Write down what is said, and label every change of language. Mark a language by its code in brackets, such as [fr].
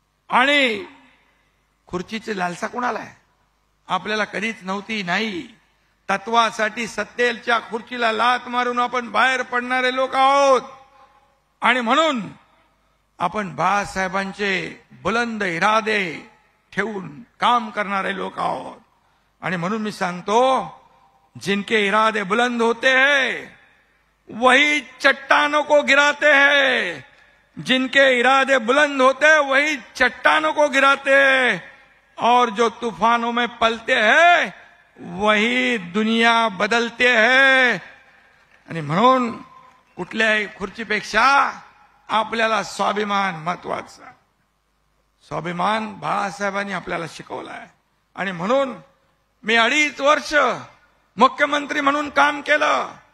[mr] आणि खुर्चीची लालसा कोणाला आहे? आपल्याला कधीच नव्हती. नाही, तत्वासाठी सत्तेच्या खुर्चीला लात मारून आपण बाहेर पडणारे लोक आहोत. आणि म्हणून आपण बाळासाहेबांचे बुलंद इरादे ठेवून काम करणारे लोक आहोत. आणि म्हणून मी सांगतो, [hi] जिनके इरादे बुलंद होते हैं वही चट्टानों को गिराते हैं, जिनके इरादे बुलंद होते हैं वही चट्टानों को गिराते हैं, और जो तूफानों में पलते हैं वही दुनिया बदलते हैं. [mr] आणि म्हणून कुठल्याही खुर्चीपेक्षा आपल्याला स्वाभिमान महत्वाचा. स्वाभिमान बाळासाहेबांनी आपल्याला शिकवला आहे. आणि म्हणून मी 2.5 वर्ष मुख्यमंत्री म्हणून काम केलं.